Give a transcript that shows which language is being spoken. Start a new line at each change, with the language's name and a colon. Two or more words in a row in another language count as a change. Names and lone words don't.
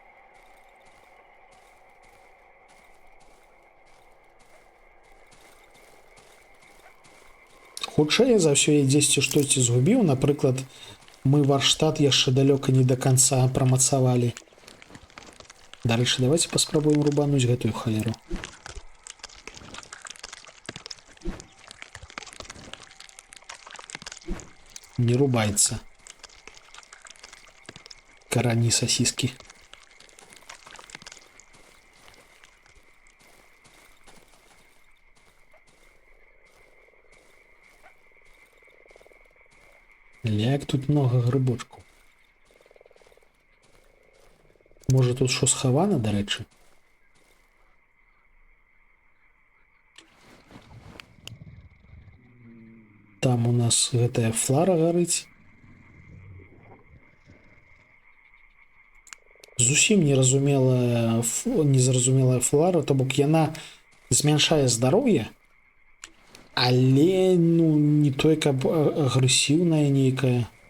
Belarusian: Хутчэй за ўсё я дзесьці штосьці згубіў, напрыклад, мы варштат яшчэ далёка не да канца прамацавалі. Дарэчы, давайте паспрабуем рубануць гэтую халеру. Не рубаецца. Карані сосиски.
Russian: Як тут много грибочков.
Ukrainian: Може тут що сховано, до речі?
Belarusian: Там у нас гэтая флара гарыць. Зусім незразумелая флара, то бок яна змяншае здароўе, але ну не той, каб агрэсіўная нейкая.